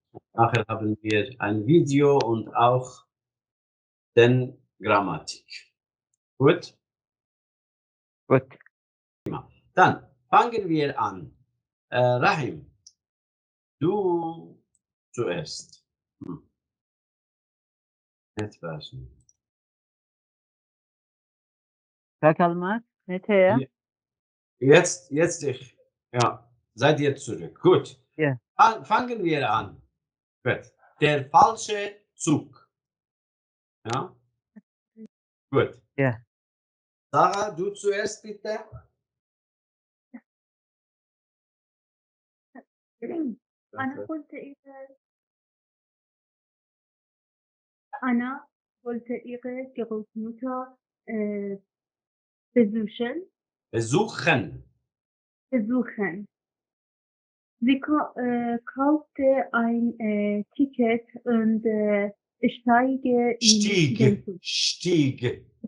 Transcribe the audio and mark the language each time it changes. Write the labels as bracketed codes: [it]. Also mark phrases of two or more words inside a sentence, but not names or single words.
[de] Nachher haben wir ein Video und auch den Grammatik. Gut? Gut. Dann fangen wir an. Rahim, du zuerst. Jetzt weiß ich. [ar] كلمات متى؟ [de] Jetzt ich. Ja, seid ihr zurück. Gut. Ja. Fangen wir an. Gut. Der falsche Zug. Ja, gut. Ja. Sarah, du zuerst bitte. [ar] أنا قلت إذا أنا قلت إذا Computer [de] Besuchen. besuchen. Sie kaufte ein Ticket und steige in den Zug. Stieg.